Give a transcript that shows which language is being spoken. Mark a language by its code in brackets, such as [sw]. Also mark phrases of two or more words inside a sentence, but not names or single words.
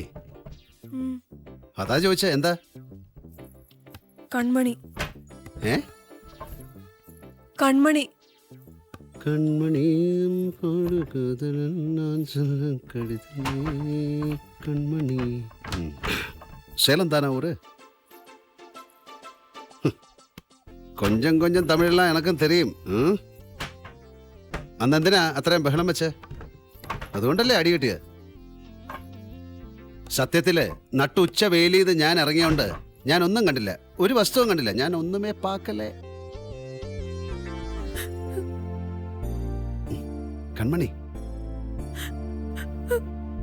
[ml] അതാ ചോദിച്ച എന്താ? കൺമണി. ഏ? കൺമണി. കൺമണിയും കൺമണി. [ta] சேலம் தானே ஊரு? கொஞ்சம் கொஞ்சம் தமிழெல்லாம் எனக்கும் தெரியும். [ml] അന്നെന്തിനാ അത്രയും ബഹളം വെച്ച്? അതുകൊണ്ടല്ലേ അടി കിട്ടിയത്. സത്യത്തില് നട്ടുച്ച വെയിലീത് ഞാൻ ഇറങ്ങിയോണ്ട് ഞാൻ ഒന്നും കണ്ടില്ല, ഒരു വസ്തുവും കണ്ടില്ല. ഞാൻ [ta] ஒன்னுமே பாக்கலே. [ml] കൺമണി,